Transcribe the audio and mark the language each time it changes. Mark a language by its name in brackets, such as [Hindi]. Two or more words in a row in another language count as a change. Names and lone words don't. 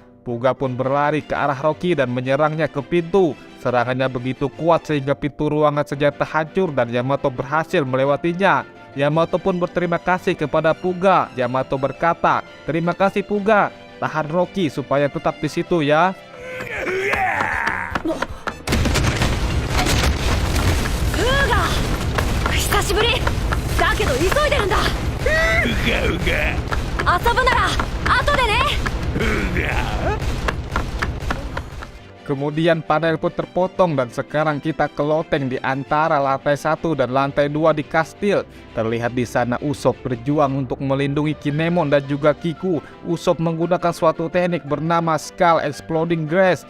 [Indonesian] Puga pun berlari ke arah Rocky dan menyerangnya ke pintu. Serangannya begitu kuat sehingga pintu ruangan senjata hancur dan Yamato berhasil melewatinya. Yamato pun berterima kasih kepada Puga. Yamato berkata, "Terima kasih Puga. Tahan Rocky supaya tetap di situ ya." [Japanese] Puga, 久しぶりだけど急いでるんだ。遊ぶなら後でね。 [Indonesian] Kemudian panel pun terpotong dan sekarang kita ke loteng di antara lantai 1 dan lantai 2 di kastil. Terlihat di sana Usopp berjuang untuk melindungi Kinemon dan juga Kiku. Usopp menggunakan suatu teknik bernama Skull Exploding Grass.